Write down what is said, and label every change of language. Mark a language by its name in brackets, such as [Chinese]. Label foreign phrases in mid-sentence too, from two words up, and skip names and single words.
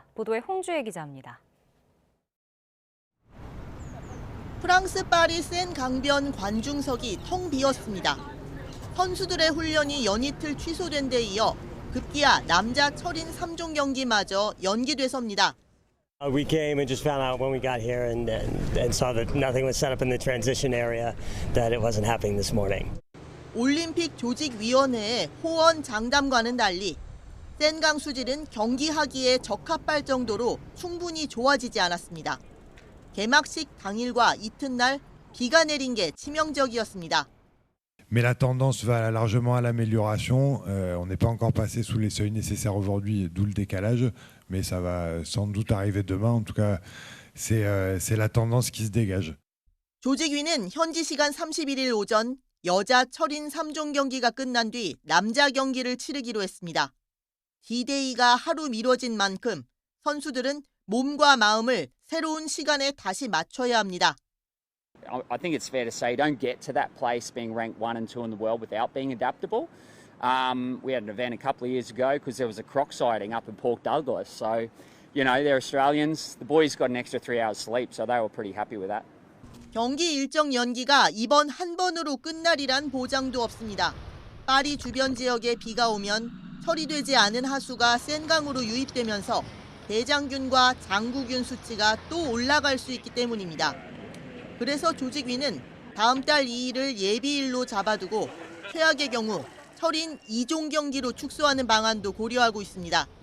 [Korean] 보도에 홍주혜 기자입니다. 프랑스 파리 센 강변 관중석이 텅 비었습니다. 선수들의 훈련이 연이틀 취소된 데 이어 급기야 남자 철인 3종 경기마저 연기돼섭니다. [English] We came and just found out when we got here and saw that nothing was set up in the transition area, that it wasn't happening this morning. [Korean] 올림픽 조직위원회의 호언 장담과는 달리 센강 수질은 경기하기에 적합할 정도로 충분히 좋아지지 않았습니다. 개막식 당일과 이튿날 비가 내린 게 치명적이었습니다. [French] Mais la tendance va largement à l'amélioration. On n'est pas encore passé sous les seuils nécessaires aujourd'hui, d'où le décalage, mais ça va sans doute arriver demain. En tout cas, c'est la tendance qui se dégage. [Korean] 조직위는 현지 시간 31일 오전 여자 철인 3종 경기가 끝난 뒤 남자 경기를 치르기로 했습니다. D-Day가 하루 미뤄진 만큼 선수들은 몸과 마음을 새로운 시간에 다시 맞춰야 합니다. [English] I think it's fair to say don't get to that place being ranked 1 and 2 in the world without being adaptable. We had an event a couple of years ago because there was a croc sighting up in Port Douglas. So, you know, they're Australians. The boys got an extra 3 hours sleep, so they were pretty happy with that. [Korean] 경기 일정 연기가 이번 한 번으로 끝날이란 보장도 없습니다. 파리 주변 지역에 비가 오면 처리되지 않은 하수가 센강으로 유입되면서 대장균과 장구균 수치가 또 올라갈 수 있기 때문입니다. 그래서 조직위는 다음 달 2일을 예비일로 잡아두고 최악의 경우 철인 2종 경기로 축소하는 방안도 고려하고 있습니다.